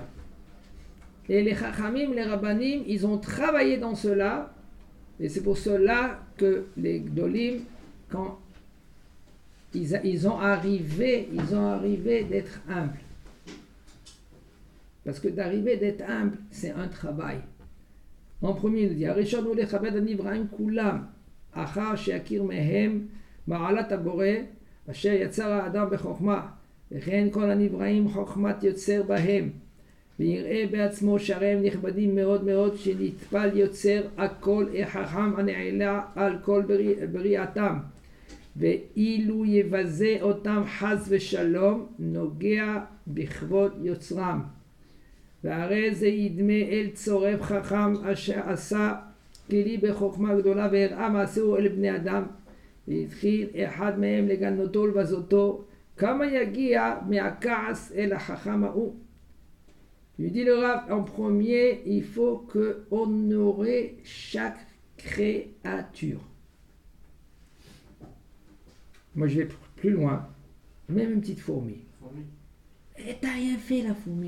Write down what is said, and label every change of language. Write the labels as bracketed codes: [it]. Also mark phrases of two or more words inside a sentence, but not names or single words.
[fr] Et les Chachamim, les Rabbanim, ils ont travaillé dans cela. Et c'est pour cela que les Gdolim, quand ils ont arrivé d'être humbles. Parce que d'arriver d'être humble, c'est un travail. En premier, il dit [he] הראשון לכבד הנבראים כולם, אחר שיכיר בהם מעלת הבורא, אשר יצר האדם בחכמה, וכן כל הנבראים חוכמת יוצר בהם, ויראה בעצמו שהרי הם נכבדים מאוד מאוד, שנטפל יוצר הכל החכם הנעלה על כל בריאתם, ואילו יבזה אותם חס ושלום, נוגע בכבוד יוצרם. והרי זה ידמה אל צורף חכם אשר עשה כלי בחוכמה גדולה והראה מעשהו אל בני אדם, והתחיל אחד מהם לגנותו ולבזותו, כמה יגיע מהכעס אל החכם ההוא. [fr] Il dit le Rav, en premier, il faut que honorer chaque créature. Moi je vais plus loin, même une petite fourmi. Et t'as rien fait la fourmi.